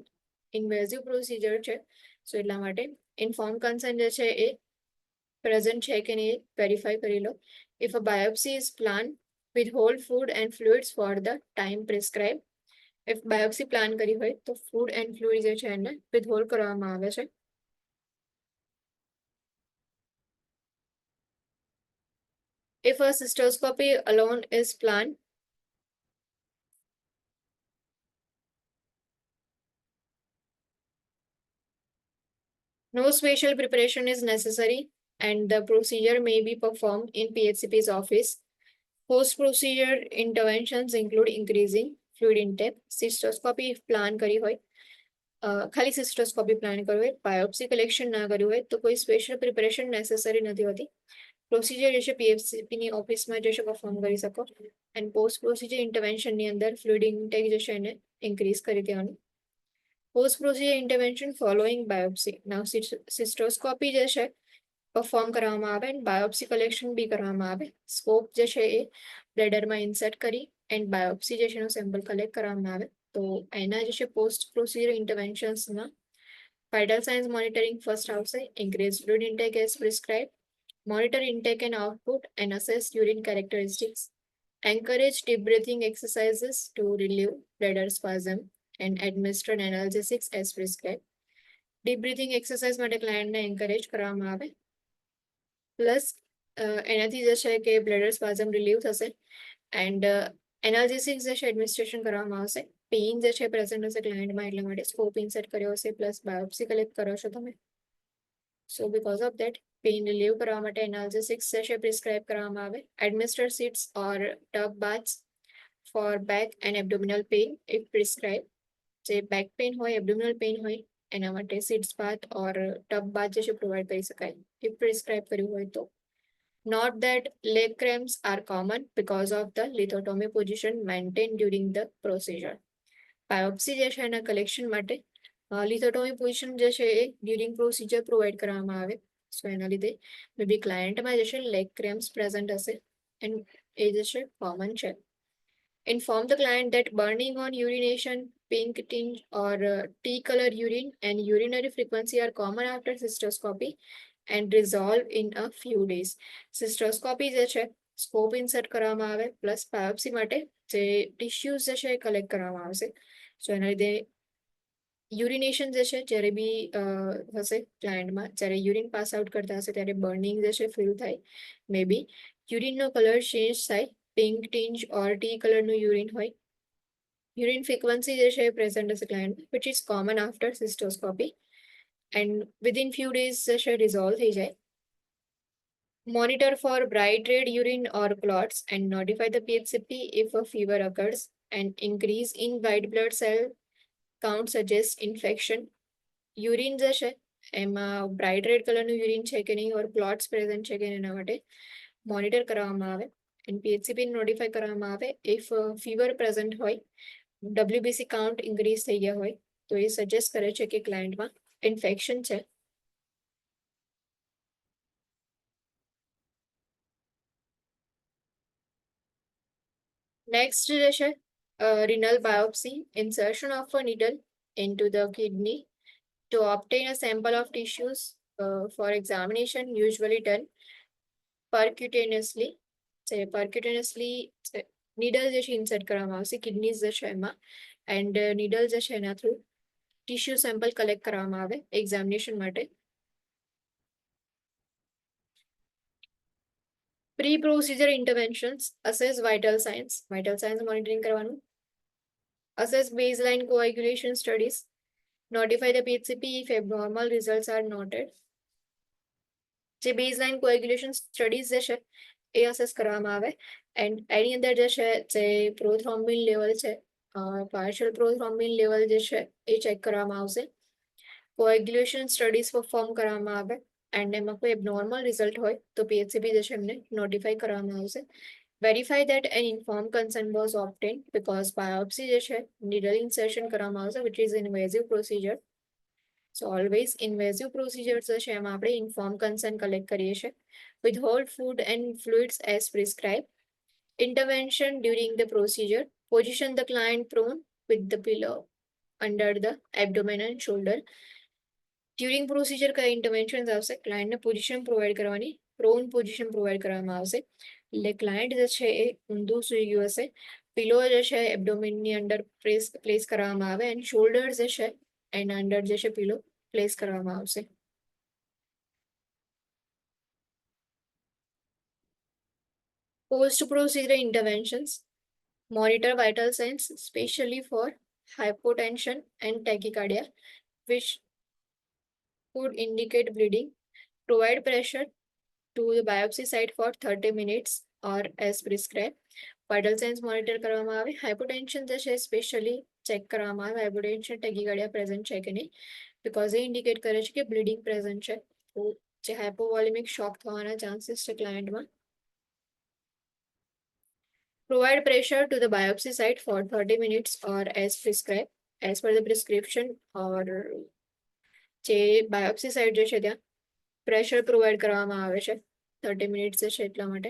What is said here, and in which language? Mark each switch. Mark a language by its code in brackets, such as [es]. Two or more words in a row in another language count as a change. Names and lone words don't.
[en] invasive procedure [gu] છે સો એટલા માટે [en] inform consent [gu] જે છે એ પ્રેઝન્ટ છે કે નહીં વેરીફાઈ કરી લો. [en] If a biopsy is plan with hold food and fluids for the time prescribe. if biopsy [gu] પ્લાન કરી હોય તો [en] food and fluid [gu] જે છે એને વિથહોલ્ડ કરવામાં આવે છે. [en] If a cystoscopy alone is planned, no special preparation is necessary and the procedure may be performed in PHCP's office. Post-procedure interventions include increasing fluid intake. Cystoscopy if [gu] પ્લાન કરી હોય ખાલી [en] cystoscopy plan [gu] કરવું હોય [en] biopsy collection [gu] ના કર્યું હોય તો કોઈ [en] special preparation necessary [gu] નથી હોતી. પ્રોસિજર જે છે પીએફસીપીની ઓફિસમાં જે છે પરફોર્મ કરી શકો [en] and post procedure [gu] ઇન્ટરવેન્શનની અંદર [en] fluid intake [gu] જે છે એને ઇન્ક્રીઝ કરી દેવાનું. [en] post procedure intervention following biopsy now cystoscopy [gu] જે છે પરફોર્મ કરવામાં આવે [en] and biopsy collection [gu] બી કરવામાં આવે. સ્કોપ જે છે એ બ્લેડરમાં ઇન્સર્ટ કરી [en] and biopsy [gu] જે છે એનો સેમ્પલ કલેક્ટ કરવામાં આવે. તો એના જે છે [en] post procedure [gu] ઇન્ટરવેન્શન્સમાં [en] vital signs monitoring first [gu] આવશે. [en] increase fluid intake as prescribe, monitor intake and output and assess urine characteristics, encourage deep breathing exercises to relieve bladder spasm and administer analgesics as prescribed. Deep breathing exercise [gu] માટે ક્લાયન્ટને એન્કરેજ કરવામાં આવે. પ્લસ એનાથી જે છે કે [en] bladder spasm relieve [gu] થશે [en] and analgesics [gu] જે છે એડમિનિસ્ટ્રેશન કરવામાં આવશે. પેઇન જે છે પ્રેઝન્ટ હશે ક્લાયન્ટમાં, એટલા માટે સ્કોપ ઇન્સર્ટ કર્યો હશે [en] plus biopsy collect [gu] કરો છો તમે. [en] so because of that pain relieve [gu] કરવા માટે એનાલ્જેસિક્સ જે છે પ્રિસ્ક્રાઇબ કરવામાં આવે. [en] administer sits or tub baths for back and abdominal pain if prescribe. [gu] જે [en] back pain [gu] હોય, [en] abdominal pain [gu] હોય એના માટે [en] sits bath or tub bath [gu] જે છે પ્રોવાઈડ કરી શકાય [en] if prescribe [gu] કર્યું હોય તો. [en] Note that leg cramps are common because of the lithotomy position maintained during the procedure. [gu] બાયોપ્સી જે છે એના કલેક્શન માટે [en] lithotomy position [gu] જે છે એ [en] during procedure [gu] પ્રોવાઈડ કરવામાં આવે. સો એના લીધે [en] may be [gu] ક્લાયન્ટમાં જે છે [en] leg cramps [gu] પ્રેઝન્ટ હશે એન્ડ એ જે છે કોમન છે. [en] Inform the client that burning on urination, pink tinge or tea color urine and urinary frequency are common after cystoscopy and resolve in a few days. [gu] સિસ્ટોસ્કોપી જે છે સ્કોપ ઇન્સર્ટ કરવામાં આવે [en] plus biopsy [gu] માટે જે ટિશ્યુઝ જે છે એ કલેક્ટ કરવામાં આવશે. સો એના લીધે યુરિનેશન જે છે જ્યારે બી હશે ક્લાયન્ટમાં, જ્યારે [en] urine pass out [gu] કરતા હશે ત્યારે બર્નિંગ જે છે ફીલ થાય. [en] may be [gu] યુરિનનો કલર ચેન્જ થાય, [en] pink tinge or tea [gu] કલરનું યુરિન હોય. [en] urine frequency [gu] જે છે પ્રેઝન્ટ હશે [en] client which is common after cystoscopy and within few days [gu] જે છે રિઝોલ્વ થઈ જાય. [en] Monitor for bright red urine or clots and notify the PHCP if a fever occurs and increase in white blood cell count suggests infection. [gu] યુરિન જે છે એમાં [en] bright red [gu] કલરનું યુરિન છે કે નહીં [en] or clots [gu] પ્રેઝન્ટ છે કે એના માટે મોનિટર કરવામાં આવે [en] and PHCP notify [gu] કરવામાં આવે. [en] if fever present [gu] હોય, [en] WBC count increase [gu] થઈ ગયા હોય તો એ સજેસ્ટ કરે છે કે ક્લાયન્ટમાં ઇન્ફેક્શન છે. [en] નેક્સ્ટ [gu] જે છે [en] renal biopsy, insertion of a needle into the kidney to obtain a sample of tissues for examination, usually done percutaneously. percutaneously needle [gu] જે છે ઇન્સર્ટ કરવામાં આવશે કિડનીઝ જે છે એમાં એન્ડ નીડલ જે છે એના થ્રુ [en] tissue sample collect [gu] કરવામાં આવે એક્ઝામિનેશન માટે. [en] pre procedure interventions, assess vital signs monitoring કરવાનું. Assess baseline coagulation studies. Notify the PHCP if abnormal results are noted. [gu] જે [en] baseline coagulation studies [gu] જે છે એ અસેસ કરવામાં આવે એન્ડ એની અંદર જે છે જે [en] prothrombin level [gu] છે, [en] partial prothrombin level [gu] જે છે એ ચેક કરવામાં આવશે. [en] coagulation studies [gu] પરફોર્મ કરવામાં આવે એન્ડ એમાં કોઈ [en] abnormal result [gu] હોય તો PHCP જે છે એમને નોટિફાઈ કરવામાં આવશે. [en] Verify that an informed consent was obtained because biopsy [gu] જે છે [en] needle insertion [gu] કરવામાં આવશે [en] which is invasive procedure. So always invasive procedures [gu] જે છે એમાં આપણે [en] informed consent collect [gu] કરીએ છીએ. [en] Withhold food and fluids as prescribed. Intervention during the procedure. Position the client prone with the pillow under the abdomen and shoulder. During procedure [gu] કયા interventions આવશે? ક્લાયન્ટને પોઝિશન પ્રોવાઈડ કરવાની [en] prone position [gu] પ્રોવાઈડ કરવામાં આવશે. એટલે ક્લાયન્ટ જે છે એ ઊંધું સૂઈ ગયું હશે, પિલો જે છે એબ્ડોમિનની અંદર પ્લેસ કરવામાં આવે [en] and shoulder [gu] જે છે એના અંદર જે છે પિલો પ્લેસ કરવામાં આવશે. [en] post procedure interventions, monitor vital signs specially for hypotension and tachycardia which could indicate bleeding. Provide pressure to the biopsy site for 30 minutes or as prescribed. vital signs [gu] મોનિટર કરવામાં આવે. હાઇપોટેન્શન જે છે સ્પેશિયલી ચેક કરવામાં આવે [en] hypotension tachycardia [gu] પ્રેઝન્ટ છે કે નહીં, બિકોઝ એ ઇન્ડિકેટ કરે છે કે બ્લીડિંગ પ્રેઝન્ટ છે. તો જે [en] hypovolemic shock [gu] થવાના ચાન્સીસ છે ક્લાયન્ટમાં. [en] Provide pressure to the biopsy site for 30 minutes or as prescribed, as per the prescription or [gu] જે બાયોપ્સી સાઇટ જે છે ત્યાં પ્રેશર પ્રોવાઈડ કરવામાં આવે છે 30 મિનિટ્સ છે એટલા માટે.